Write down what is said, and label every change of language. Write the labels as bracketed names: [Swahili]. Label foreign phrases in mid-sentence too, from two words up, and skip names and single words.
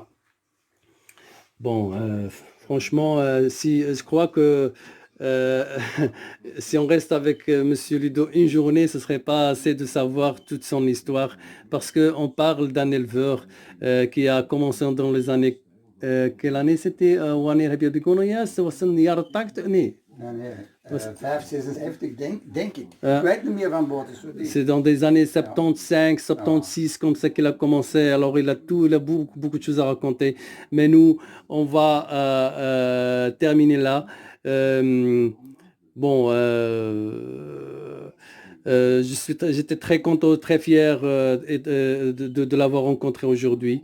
[French] Bon, franchement, si je crois que euh, si on reste avec Monsieur Ludo une journée, ce serait pas assez de savoir toute son histoire, parce que on parle d'un éleveur qui a commencé dans les années. Quelle année c'était? [Dutch] Wanneer heb je begonnen juist? Dat was in de jaren 80? Nee. Nee, 5, 56 denk ik. Ik weet niet meer van boord. [French] C'est dans des années 75, 76, comme ça qu'il a commencé. Alors il a beaucoup de choses à raconter. Mais nous, on va terminer là. Bon, j'étais très content, très fier de l'avoir rencontré aujourd'hui.